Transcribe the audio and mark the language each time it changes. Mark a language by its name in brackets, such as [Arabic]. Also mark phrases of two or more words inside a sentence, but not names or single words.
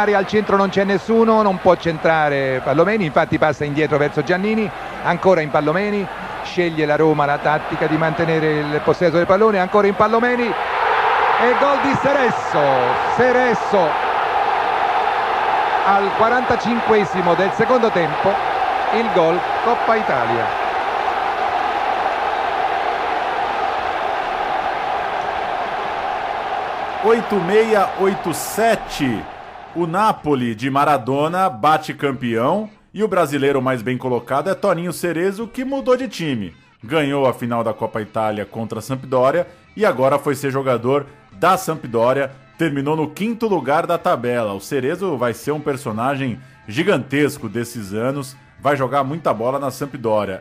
[Italian] area, al centro non c'è nessuno, non può centrare Impallomeni, infatti passa indietro verso Giannini, ancora Impallomeni, sceglie la Roma la tattica di mantenere il possesso del pallone, ancora Impallomeni e gol di Cerezo al 45esimo del secondo tempo, il gol Coppa Italia. [Portuguese] (86-87), o Napoli de Maradona bate campeão e o brasileiro mais bem colocado é Toninho Cerezo, que mudou de time. Ganhou a final da Copa Itália contra a Sampdoria e agora foi ser jogador da Sampdoria, terminou no 5º lugar da tabela. O Cerezo vai ser um personagem gigantesco desses anos, vai jogar muita bola na Sampdoria.